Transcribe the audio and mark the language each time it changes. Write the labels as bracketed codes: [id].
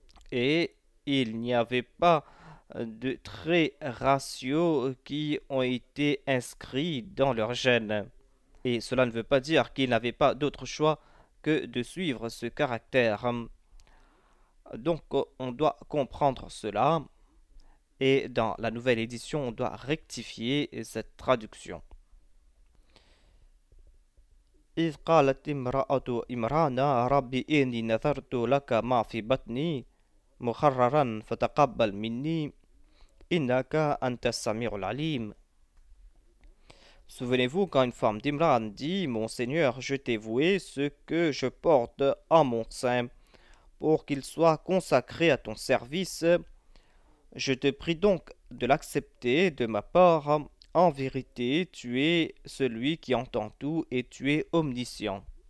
[fr] Et il n'y avait pas de traits raciaux qui ont été inscrits dans leur gène. Et cela ne veut pas dire qu'ils n'avaient pas d'autre choix que de suivre ce caractère. Donc on doit comprendre cela. Et dans la nouvelle édition, on doit rectifier cette traduction. [ar] إذ قالت امرأة إمران ربي إني نذرت لك ما في بطني محررا فتقبل مني إنك أنت السميع العليم. [fr] Souvenez-vous quand une femme d'Imran dit: Mon Seigneur, je t'ai voué ce que je porte en mon sein pour qu'il soit consacré à ton service. Je te prie donc de l'accepter de ma part. En vérité, tu es celui qui entend tout et tu es omniscient.